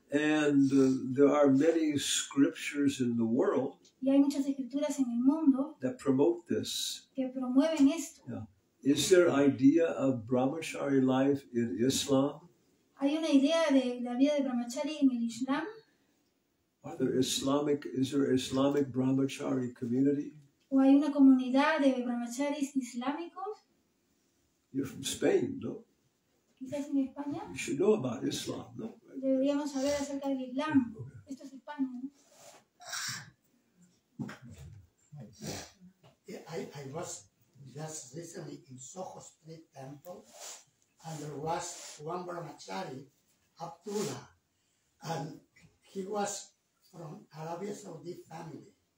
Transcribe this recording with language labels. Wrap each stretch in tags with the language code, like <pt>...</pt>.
<en>And there are many scriptures in the world</en> <es>Y hay muchas escrituras en el mundo</es> <en>that promote this.</en> <es>que promueven esto.</es> <en>Yeah. Is there idea of brahmachari life in Islam?</en> <es>Hay una idea de la vida de brahmachari en el Islam.</es> <en>Is there Islamic brahmachari community?</en> <es>¿O hay una comunidad de brahmacharis islámicos?</es> <en>You're from Spain, no?</en> <es>Quizás en España.</es> <en>You should know about Islam, no?</en> <es>Deberíamos saber acerca del Islam. Esto es España, ¿no?</es> <en>I was just recently in Soho Street Temple, and there was one brahmachari, Abdullah, and he was from Arabia Saudi family.</en>